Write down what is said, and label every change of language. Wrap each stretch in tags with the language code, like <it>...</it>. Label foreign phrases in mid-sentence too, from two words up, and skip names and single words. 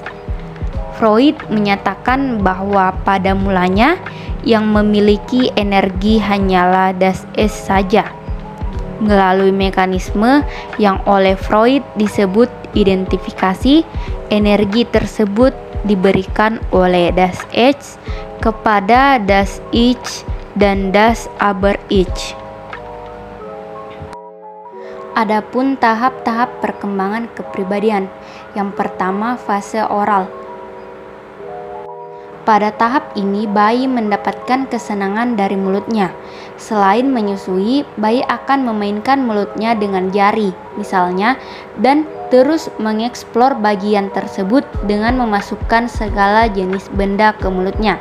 <id>Freud menyatakan bahwa pada mulanya yang memiliki energi hanyalah</id> <de>Das Ich</de> <id>saja. Melalui mekanisme yang oleh Freud disebut identifikasi, energi tersebut diberikan oleh</id> <de>Das Ich</de> <id>kepada</id> <de>Das Ich</de> <id>dan</id> <de>Das Aber-Ich.</de> <id>Adapun tahap-tahap perkembangan kepribadian. Yang pertama, fase oral. Pada tahap ini, bayi mendapatkan kesenangan dari mulutnya. Selain menyusui, bayi akan memainkan mulutnya dengan jari, misalnya, dan terus mengeksplor bagian tersebut dengan memasukkan segala jenis benda ke mulutnya.</id>